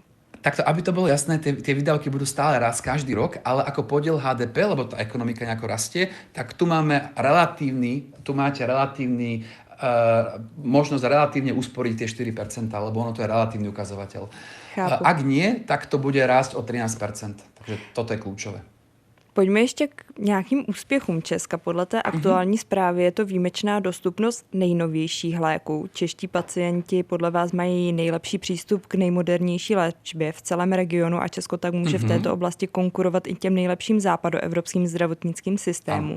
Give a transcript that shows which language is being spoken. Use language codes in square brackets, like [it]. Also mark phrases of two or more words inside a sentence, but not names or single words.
[sk] Takto, aby to bolo jasné, tie výdavky budú stále rásť každý rok, ale ako podiel HDP, lebo tá ekonomika nejako rastie, tak tu máte relatívny možnosť relatívne usporiť tie 4%, lebo ono to je relatívny ukazovateľ. Chápu. Ak nie, tak to bude rásť o 13%. Takže toto je kľúčové. [cs] Pojďme ještě k nějakým úspěchům Česka. Podle té aktuální zprávy je to výjimečná dostupnost nejnovějších léků. Čeští pacienti podle vás mají nejlepší přístup k nejmodernější léčbě v celém regionu a Česko tak může v této oblasti konkurovat i těm nejlepším západoevropským zdravotnickým systémům.